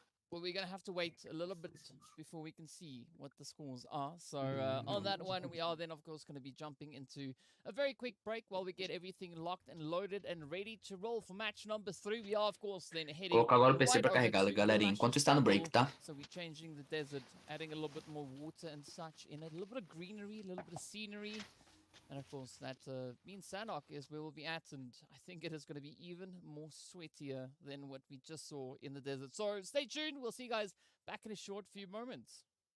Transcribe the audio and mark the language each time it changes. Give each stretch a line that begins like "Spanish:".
English: Well, we're going to have to wait a little bit before we can see what the scores are. So on that one, we are then, of course, going to be jumping into a very quick break while we get everything locked and loaded and ready to roll for match number 3. We are, of course, then heading
Portuguese: Colocar agora o PC pra carregar, galerinha, enquanto está no break, tá?
English: So we're changing the desert, adding a little bit more water and such in it, a little bit of greenery, a little bit of scenery. And of course, that means Sanok is where we'll be at, and I think it is going to be even more sweatier than what we just saw in the desert. So stay tuned. We'll see you guys back in a short few moments.